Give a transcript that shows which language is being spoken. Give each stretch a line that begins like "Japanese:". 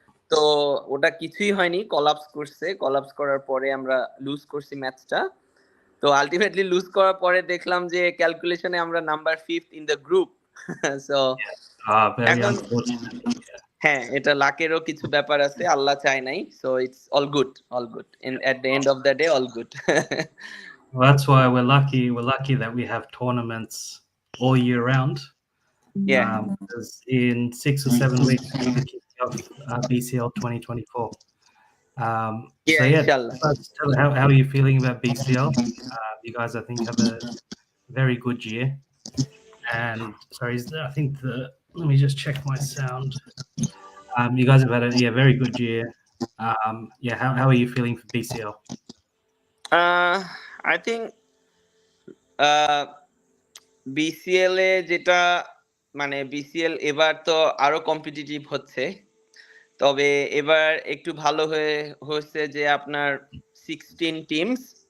Bangla: তো ওটা কিছুই হয়নি, কলাপস করছে। কলাপস করার পরে আমরা লুজ করছি ম্যাচটা। তো আলটিমেটলি লুজ করার পরে দেখলাম যে ক্যালকুলেশনে আমরা
English: Number 5th in the group.
Bangla: So এখন হ্যাঁ, এটা লাকেরও কিছু ব্যাপার আছে, আল্লাহ চায় নাই।
English: So it's all good, all good, at the end of the day all good. Well, that's why we're lucky that we have tournaments all year round. Yeah. Because in 6 or 7 weeks we'll be kicking off BCL 2024. So yeah, how are you feeling about BCL? You guys, I think, have a very good year. And sorry, let me just check my sound. You guys have had a very good year. Yeah, how are you feeling for BCL? I think
Bangla: BCL এ যেটা মানে BCL এবার তো আরো competitive হচ্ছে, তবে এবার একটু ভালো হয়েছে যে আপনার 16 টিমস।